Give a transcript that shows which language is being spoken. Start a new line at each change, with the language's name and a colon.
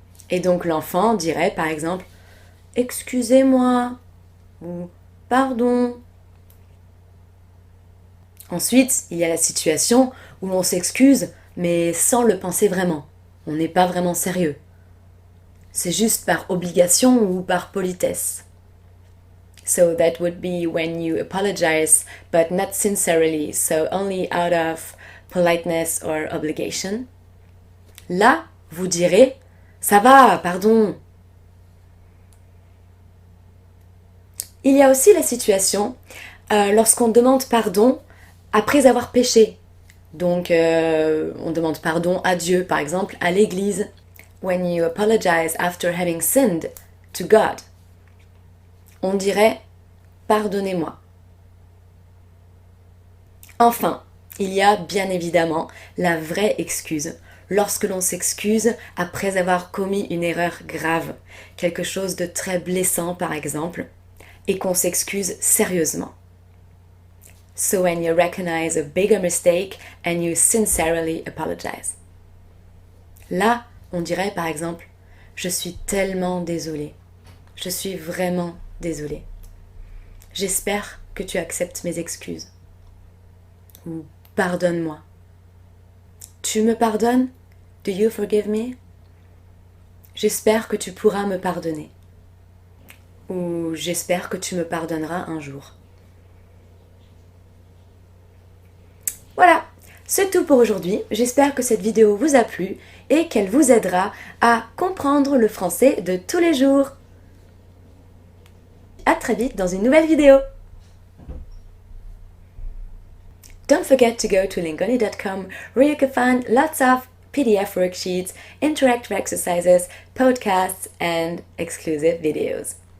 French: Et donc l'enfant dirait, par exemple, excusez-moi ou pardon. Ensuite, il y a la situation où on s'excuse, mais sans le penser vraiment. On n'est pas vraiment sérieux. C'est juste par obligation ou par politesse.
English: So that would be when you apologize, but not sincerely, so only out of politeness or obligation.
French: Là, vous direz « Ça va, pardon ». Il y a aussi la situation lorsqu'on demande pardon après avoir péché. Donc, on demande pardon à Dieu, par exemple, à l'église.
English: When you apologize after having sinned to God.
French: On dirait « pardonnez-moi ». Enfin, il y a bien évidemment la vraie excuse, lorsque l'on s'excuse après avoir commis une erreur grave, quelque chose de très blessant par exemple, et qu'on s'excuse sérieusement.
English: So when you recognize a bigger mistake and you sincerely apologize.
French: Là, on dirait par exemple « Je suis tellement désolée. Je suis vraiment désolée. J'espère que tu acceptes mes excuses. » Ou « Pardonne-moi. » Tu me pardonnes?
English: Do you forgive me?
French: J'espère que tu pourras me pardonner. Ou j'espère que tu me pardonneras un jour. Voilà, C'est tout pour aujourd'hui, j'espère que cette vidéo vous a plu et qu'elle vous aidera à comprendre le français de tous les jours. À très vite dans une nouvelle vidéo.
English: Don't forget to go to lingoni.com where you can find lots of PDF worksheets, interactive exercises, podcasts, and exclusive videos.